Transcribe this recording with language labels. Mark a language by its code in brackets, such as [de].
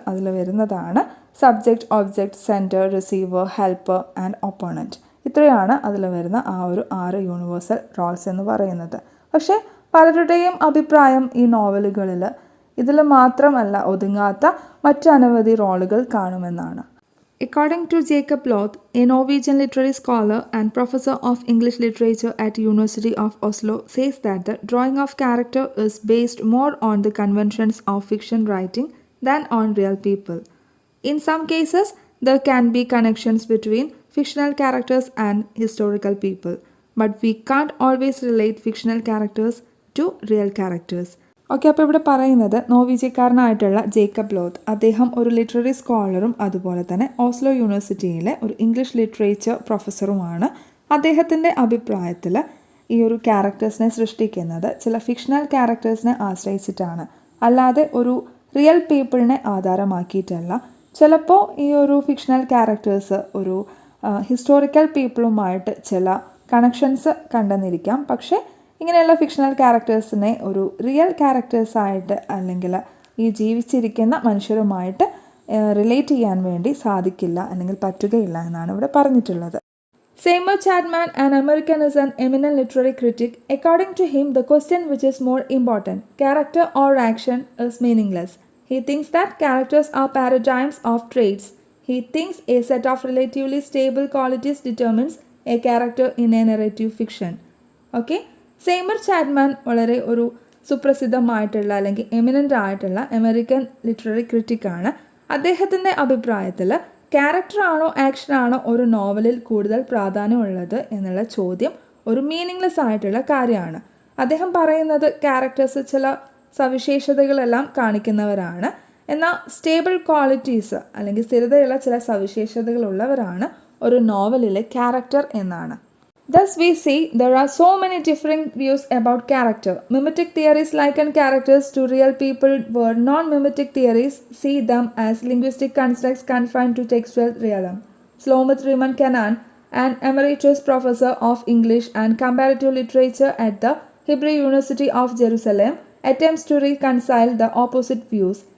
[ml] അതിൽ വരുന്നതാണ് subject, object, centre, receiver, helper and opponent. ഇത്രയാണ് അതിൽ വരുന്ന ആ ഒരു 6 യൂണിവേഴ്സൽ റോൾസ് എന്ന് പറയുന്നത്. പക്ഷേ പലരുടെയും അഭിപ്രായം ഈ നോവലുകളിൽ ഇതിൽ മാത്രമല്ല ഒതുങ്ങാത്ത മറ്റനവധി റോളുകൾ കാണുമെന്നാണ്. [en] According to Jacob Loth, a Norwegian literary scholar and professor of English literature at University of Oslo, says that the drawing of character is based more on the conventions of fiction writing than on real people. In some cases, there can be connections between fictional characters and historical people, but we can't always relate fictional characters to real characters. [ml] Okay, അപ്പോൾ ഇവിടെ പറയുന്നത് നോർവീജിയക്കാരനായിട്ടുള്ള Jacob Lot, അദ്ദേഹം ഒരു literary സ്കോളറും അതുപോലെ തന്നെ Oslo യൂണിവേഴ്സിറ്റിയിലെ ഒരു English literature പ്രൊഫസറുമാണ്. അദ്ദേഹത്തിൻ്റെ അഭിപ്രായത്തിൽ ഈ ഒരു ക്യാരക്ടേഴ്സിനെ സൃഷ്ടിക്കുന്നത് ചില ഫിക്ഷണൽ ക്യാരക്ടേഴ്സിനെ ആശ്രയിച്ചിട്ടാണ്, അല്ലാതെ ഒരു റിയൽ പീപ്പിളിനെ ആധാരമാക്കിയിട്ടല്ല. ചിലപ്പോൾ ഈ ഒരു ഫിക്ഷണൽ ക്യാരക്ടേഴ്സ് ഒരു ഹിസ്റ്റോറിക്കൽ പീപ്പിളുമായിട്ട് ചില കണക്ഷൻസ് കണ്ടെന്നിരിക്കാം. പക്ഷേ ഇങ്ങനെയുള്ള ഫിക്ഷണൽ ക്യാരക്ടേഴ്സിനെ ഒരു റിയൽ ക്യാരക്ടേഴ്സായിട്ട് അല്ലെങ്കിൽ ഈ ജീവിച്ചിരിക്കുന്ന മനുഷ്യരുമായിട്ട് റിലേറ്റ് ചെയ്യാൻ വേണ്ടി സാധിക്കില്ല അല്ലെങ്കിൽ പറ്റുകയില്ല എന്നാണ് ഇവിടെ പറഞ്ഞിട്ടുള്ളത്. [en] Seymour Chapman, an American, is an eminent literary critic. According to him, the question which is more important, character or action, is meaningless. He thinks that characters are paradigms of traits. He thinks a set of relatively stable qualities determines a character in a narrative fiction. Okay? [ml] സെയ്മർ Chapman വളരെ ഒരു സുപ്രസിദ്ധമായിട്ടുള്ള അല്ലെങ്കിൽ eminent ആയിട്ടുള്ള American literary ക്രിറ്റിക്കാണ്. അദ്ദേഹത്തിൻ്റെ അഭിപ്രായത്തിൽ ക്യാരക്ടറാണോ ആക്ഷനാണോ ഒരു നോവലിൽ കൂടുതൽ പ്രാധാന്യമുള്ളത് എന്നുള്ള ചോദ്യം ഒരു മീനിങ്ലെസ് ആയിട്ടുള്ള കാര്യമാണ്. അദ്ദേഹം പറയുന്നത് ക്യാരക്ടേഴ്സ് ചില സവിശേഷതകളെല്ലാം കാണിക്കുന്നവരാണ്, എന്നാൽ സ്റ്റേബിൾ ക്വാളിറ്റീസ് അല്ലെങ്കിൽ സ്ഥിരതയുള്ള ചില സവിശേഷതകളുള്ളവരാണ് ഒരു നോവലിലെ ക്യാരക്ടർ എന്നാണ്. [en] Thus we see there are so many different views about character. Mimetic theories liken characters to real people, where non-mimetic theories see them as linguistic constructs confined to textual realm. Slomith Riemann Canaan, an emeritus professor of English and comparative literature at the Hebrew University of Jerusalem, attempts to reconcile the opposite views.